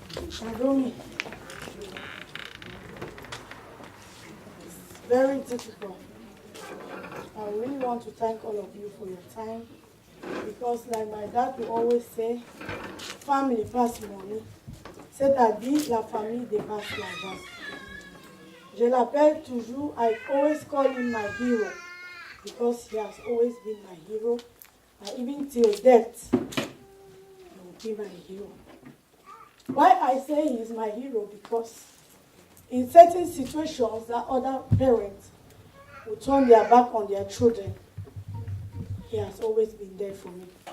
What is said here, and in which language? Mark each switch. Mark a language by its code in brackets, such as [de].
[en] Shadoni, it's very difficult. I really want to thank all of you for your time because, like my dad will always say, family pass money. [fr] C'est à dire la famille dépasse l'argent. Je l'appelle toujours, [en] I always call him my hero because he has always been my hero. And even till death, he will be my hero. Why I say he is my hero? Because in certain situations that other parents will turn their back on their children, he has always been there for me.